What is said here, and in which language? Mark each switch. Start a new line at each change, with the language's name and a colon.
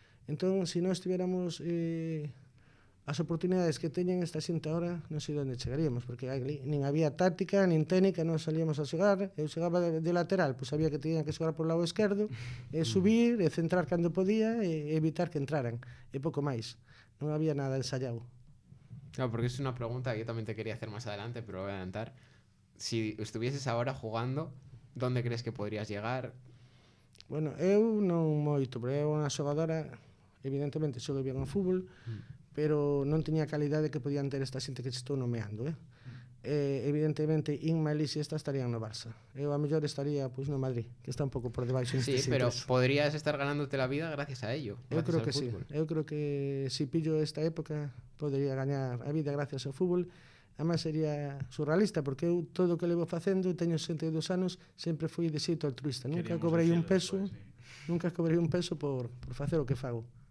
Galician: Entón, se nós tiveramos as oportunidades que teñen esta xente ahora, non sei onde chegaríamos, porque nin había táctica, nin técnica, non salíamos a xogar, eu xogaba de lateral, pois sabía que tiñan que xogar por lado esquerdo, subir, centrar cando podía, e evitar que entraran, e pouco máis. Non había nada ensayado.
Spanish: Claro, porque es una pregunta que yo también te quería hacer más adelante, pero voy a adelantar. Si estuvieses ahora jugando, ¿dónde crees que podrías llegar?
Galician: Bueno, eu non moito, pero eu unha xogadora, evidentemente xogo bien ao fútbol, pero non tiña a calidade que podían ter esta xente que estou nomeando. Evidentemente, Inma e Lis estarían no Barça. Eu a mellor estaría no Madrid, que está un pouco por debaixo.
Spanish: Sí, pero podrías estar ganándote la vida gracias a ello.
Galician: Eu creo que sí. Eu creo que se pillo esta época, podería gañar a vida gracias ao fútbol. Además sería surrealista, porque eu todo o que levo facendo, teño 62 anos, sempre fui de xeito altruista. Nunca cobrei un peso por facer o que fago.